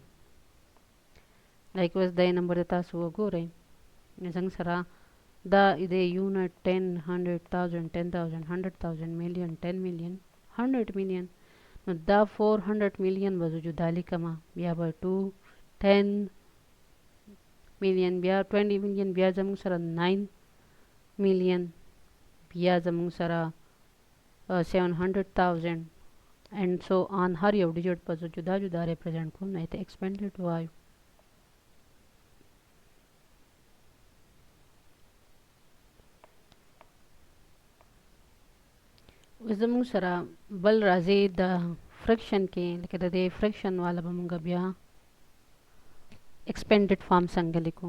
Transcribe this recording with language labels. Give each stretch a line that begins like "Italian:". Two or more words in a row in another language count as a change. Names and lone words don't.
Pashto: لایک اوس دا نمبر د تاسو وګورئ زموږ سره دا د یونټ 10 100,000 10,000 100,000 میلیون 10 میلیون 100 میلیون، نو دا 400 میلیون به زه جدا لیکمه، بیا به 2 10 میلیون بیا 20 میلیون بیا زموږ سره 9 میلیون بیا زموږ سره 700,000
English: and so on.
Pashto: هر یو ډیجټ به زه جدا جدا ریپرزینټ کوم نو ته ایکسپینډډ وایو. زموږ سره بل راځي د فریکشن کې، لکه د دې فریکشن والا به مونږ بیا
English: expanded form
Pashto: څنګه لیکو.